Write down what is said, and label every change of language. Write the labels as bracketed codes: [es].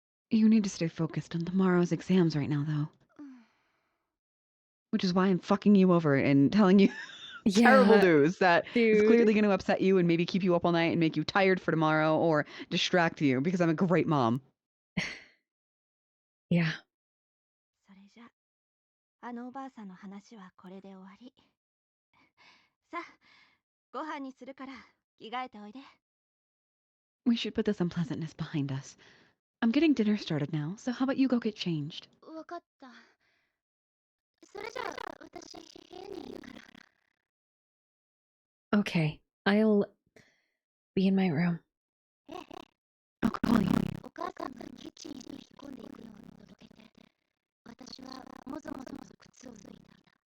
[en] You need to stay focused on tomorrow's exams right now, though. Which is why I'm fucking you over and telling you terrible news that is clearly going to upset you and maybe keep you up all night and make you tired for tomorrow or distract you because I'm a great mom. Yeah. [ja] それじゃあのおばあさんの話はこれで終わり。さあ、ご飯にするから着替えておいで。 [en] We should put this unpleasantness behind us. I'm getting dinner started now, so how about you go get changed? [ja] わかった。それじゃあ私部屋にいるから。 [en] Okay. I'll be in my room. I'll call you. [ja] お母さんがキッチンへ引っ込んでいくように届けて、私はもぞもぞ靴を脱いだ。